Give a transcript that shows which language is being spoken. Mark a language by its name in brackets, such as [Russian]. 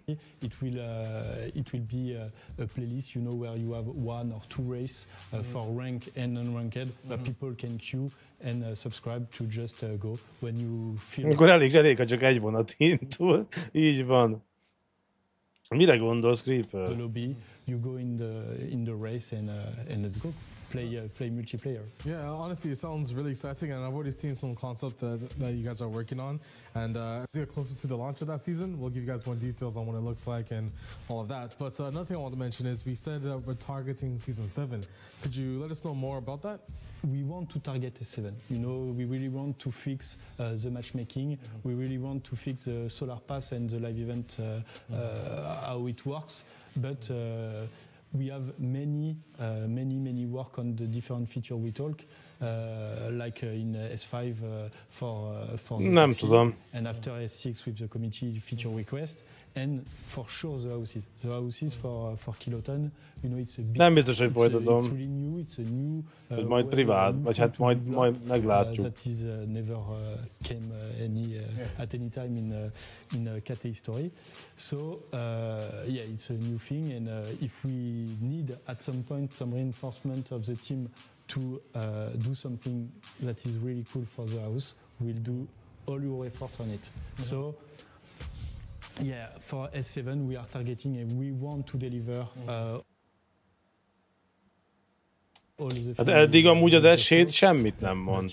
[English] It will be a playlist, you know, where you have 1 or 2 races for rank and non-ranked, where people can queue and subscribe to just go when you feel. [Hungarian] Akkor elég, ha csak egy vonat indul. Így van. Mire gondolsz, Creeper? [English] The lobby, you go in the race and let's go play multiplayer. Yeah, honestly, it sounds really exciting, and I've already seen some concept that you guys are working on. And as we get closer to the launch of that season, we'll give you guys more details on what it looks like and all of that. But another thing I want to mention is we said that we're targeting season 7. Could you let us know more about that? We want to target S7. You know, we really want to fix the matchmaking. We really want to fix the solar pass and the live event, how it works. But we have many work on the different feature we talk, like in S5 for the taxi, and after S6 with the community feature request. And for sure the houses for kiloton, you know, it's a big, [Hungarian] nem biztos, hogy folytatom. [English] It's really new, it's a new [Hungarian] hogy majd privát, vagy hát majd meglátjuk. [English] That is never came at any time in KT history. So yeah, it's a new thing, and if we need at some point some reinforcement of the team to do something that is really cool for the house, we'll do all your effort on it. So yeah, for S7 we are targeting and we want to deliver all the. [Hungarian] Hát eddig amúgy az S7 semmit nem mond.